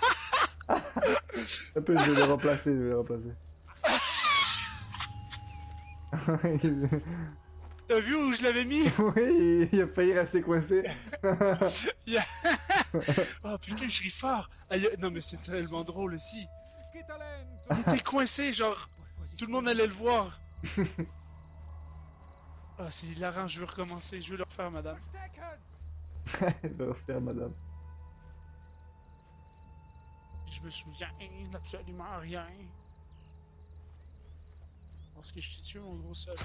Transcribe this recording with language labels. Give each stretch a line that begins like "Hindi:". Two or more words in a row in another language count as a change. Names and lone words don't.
French: Un peu, je vais le remplacer, je vais le remplacer. T'as vu où je l'avais mis? Oui, il a failli rester coincé. Oh putain, je ris fort! Non mais c'est tellement drôle aussi.
Italian: Che talento!
French: Il était coincé, genre, tout le monde allait le voir. Ah, c'est hilarant, je veux recommencer, je veux le refaire, madame.
German: Verstecken!
French: Elle va refaire, madame. Je me souviens absolument rien. Parce que je t'ai tué, mon gros seul.